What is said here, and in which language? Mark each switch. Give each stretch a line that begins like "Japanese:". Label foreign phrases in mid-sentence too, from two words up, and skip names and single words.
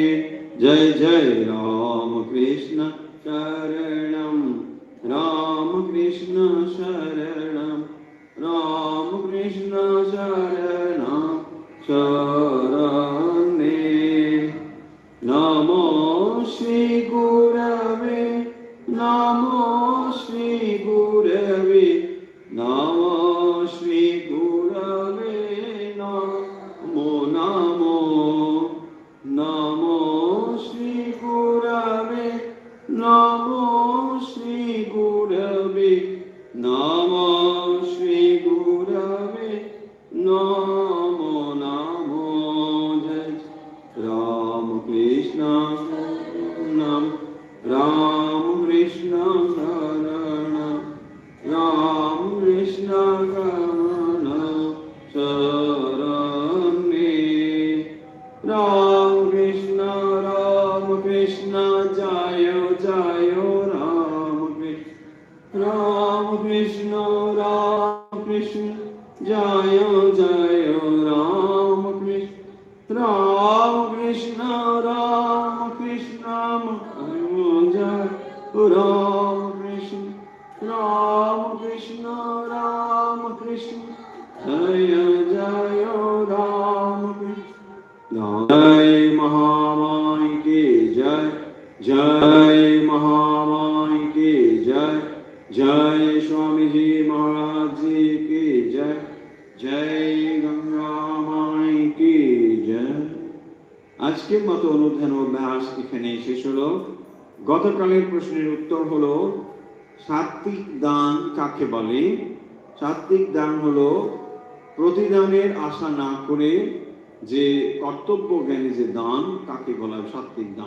Sanskrit: জয় জয় রাম কৃষ্ণ শরণম, রাম কৃষ্ণ শরণম, রাম কৃষ্ণ শরণম শরণে। নমো শ্রী গুরবে, নমো শ্রী গুরবে, নমো শ্রী গুরবে নমো নমো। নমো শ্রী গুরবে, নমো শ্রী গুরবে, নমো শ্রী গুরবে নমো নমো। জয় রাম কৃষ্ণ শরণম, রাম কৃষ্ণ শরণম, রাম কৃষ্ণ শরণম শরণে। রাম কৃষ্ণ, রাম কৃষ্ণ জয় জয় রাম কৃষ্ণ, রাম কৃষ্ণ, রাম কৃষ্ণ জয় জয় রাম কৃষ্ণ, রাম কৃষ্ণ, রাম কৃষ্ণ জয় রাম কৃষ্ণ।
Hindi: जय जय राम जय महामाई की जय जय महामाई की जय जय स्वामी जी महाराज जी की जय जय गंगा माई की जय।
Bangla: আজকের মতো অনুধ্যান অভ্যাস এখানে শেষ হলো। গতকালের প্রশ্নের উত্তর হলো সাত্বিক দান কাকে বলে? সাত্বিক দান হলো প্রতিদানের আশা না করে যে কর্তব্য জ্ঞানী যে দান তাকে বলা হয় সাত্বিক দান।